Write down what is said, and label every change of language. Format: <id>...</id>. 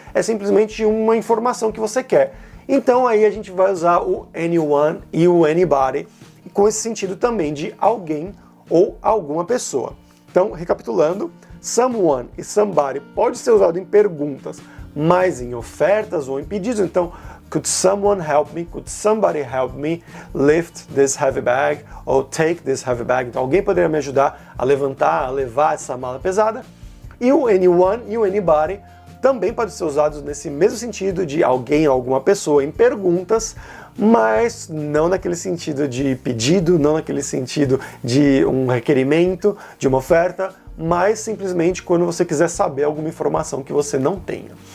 <pt>É simplesmente uma informação que você quer. Então aí a gente vai usar o anyone e o anybody, com esse sentido também de alguém ou alguma pessoa. Então, recapitulando, someone e somebody pode ser usado em perguntas, mas em ofertas ou em pedidos.</pt> <en>Então, could someone help me? Could somebody help me lift this heavy bag? Ou take this heavy bag?</en> <pt>Então, alguém poderia me ajudar a levantar, a levar essa mala pesada? E o anyone e o anybody também podem ser usados nesse mesmo sentido de alguém ou alguma pessoa em perguntas, mas não naquele sentido de pedido, não naquele sentido de um requerimento, de uma oferta, mas simplesmente quando você quiser saber alguma informação que você não tenha.</pt>